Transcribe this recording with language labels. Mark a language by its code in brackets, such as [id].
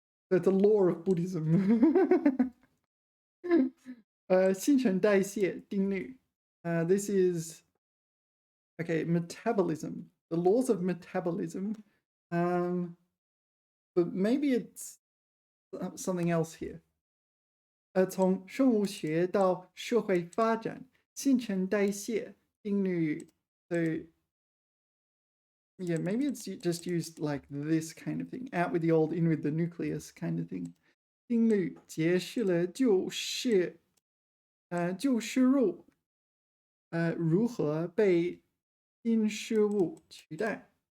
[en] So it's a law of Buddhism. [zh] 新陈代谢定律. [en] This is okay, metabolism, the laws of metabolism. But maybe it's something else here. [zh] 从生物学到社会发展，新陈代谢定律 [en] Yeah, maybe it's just used like this kind of thing. Out with the old, in with the nucleus kind of thing. [zh] 定律解释了旧事物如何被新事物取代.